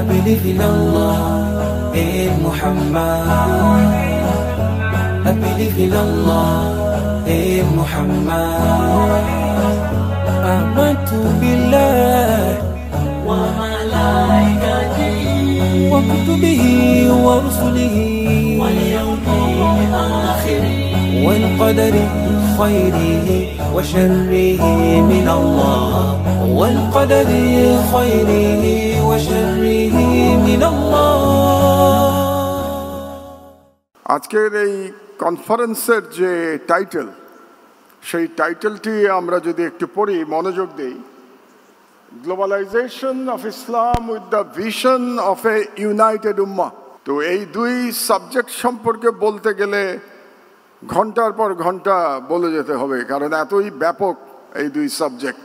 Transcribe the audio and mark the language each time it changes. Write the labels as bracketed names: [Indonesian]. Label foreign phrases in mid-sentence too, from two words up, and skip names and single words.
[English] believe in Allah, in Muhammad. I believe in Allah, in Muhammad. [Arabic] آمنت بالله وملائكته وكتبه ورسله واليوم الآخر والقدر خيره وشره من الله والقدر خيره وشره من الله. [Bangla] আজকের এই কনফারেন্সের যে টাইটেল, সেই টাইটেলটি আমরা যদি একটু পড়ি, মনোযোগ দেই, [English] globalization of Islam with the vision of a united ummah. [Bangla] তো এই দুই সাবজেক্ট সম্পর্কে বলতে গেলে ঘন্টার পর ঘন্টা বলে যেতে হবে, কারণ এতই ব্যাপক এই দুই সাবজেক্ট।